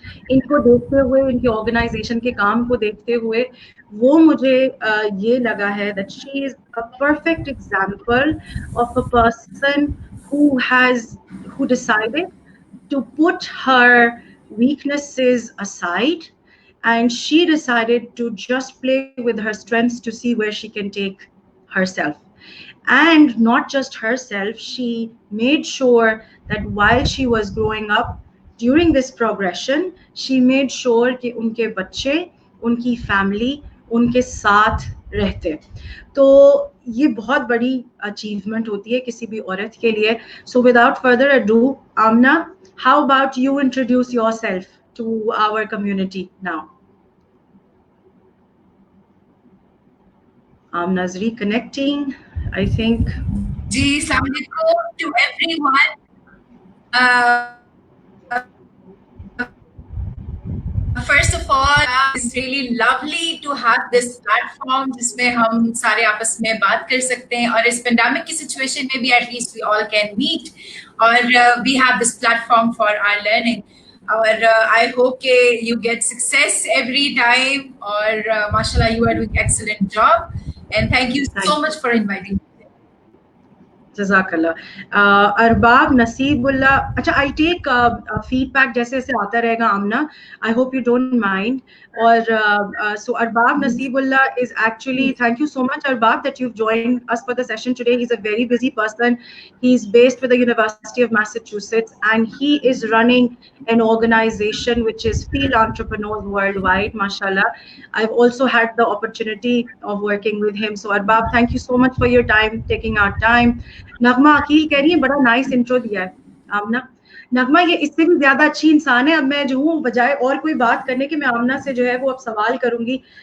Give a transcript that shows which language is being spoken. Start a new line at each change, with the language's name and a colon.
Hindi: इनको देखते हुए, इनकी ऑर्गेनाइजेशन के काम को देखते हुए, वो मुझे ये लगा है
English: that she is a perfect example of a person who decided to put her weaknesses aside, and she decided to just play with her strengths to see where she can take herself. And not just herself, she made sure that while she was growing up, during this progression, she made sure
Hindi: कि उनके बच्चे, उनकी family उनके साथ रहते। तो ये बहुत बड़ी अचीवमेंट होती है किसी भी औरत के लिए।
English: So without further ado, Amna, how about you introduce yourself to our community now? Amna's reconnecting, I think.
Hindi: जी, अस्सलाम वालेकुम
English: to everyone. First of all, it's really lovely to have this platform
Hindi: जिसमें हम सारे आपस में बात कर सकते हैं और इस पेंडेमिक की सिचुएशन में भी
English: at least we all can meet और we have this platform for our learning और I hope कि you get success every time और mashallah you are doing excellent job and thank you so much for inviting me.
Hindi: जज़ाकल्लाह. अरबाब नसीबुल्लाह. अच्छा,
English: I take feedback
Hindi: जैसे जैसे आता रहेगा आमना.
English: I hope you don't mind.
Hindi: और
English: so Arbab Nasibullah is actually, thank you so much Arbab that you've joined us for the session today. He's a very busy person. He's based with the University of Massachusetts and he is running an organization which is Field Entrepreneurs Worldwide, mashallah. I've also had the opportunity of working with him. So Arbab, thank you so much for your time, taking our time.
Hindi: नगमा अकील कह रही है बड़ा nice intro दिया है आमना. नगमा ये इससे भी ज्यादा अच्छी इंसान है. अब मैं जो हूँ बजाय और कोई बात करने के मैं आमना से जो है वो अब सवाल करूंगी.